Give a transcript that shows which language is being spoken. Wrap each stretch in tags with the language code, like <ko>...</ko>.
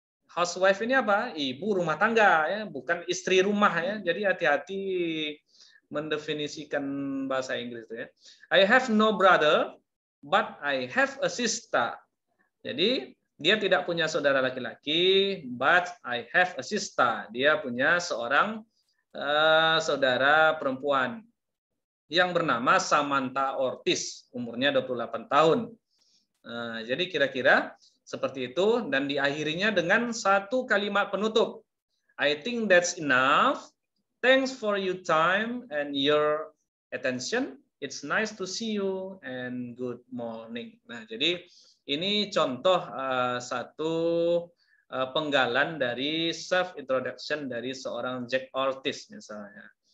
<id>Housewife ini apa? Ibu rumah tangga, ya, bukan istri rumah, ya. Jadi hati-hati mendefinisikan bahasa Inggris itu, ya.</id> <en>I have no brother, but I have a sister.</en> <id>Jadi dia tidak punya saudara laki-laki,</id> <en>but I have a sister.</en> <id>Dia punya seorang saudara perempuan yang bernama Samantha Ortiz, umurnya 28 tahun. Jadi kira-kira seperti itu, dan diakhirinya dengan satu kalimat penutup.</id> <en>I think that's enough. Thanks for your time and your attention. It's nice to see you and good morning.</en> <id>Nah, jadi ini contoh satu penggalan dari self introduction dari seorang Jack Ortiz misalnya.</id>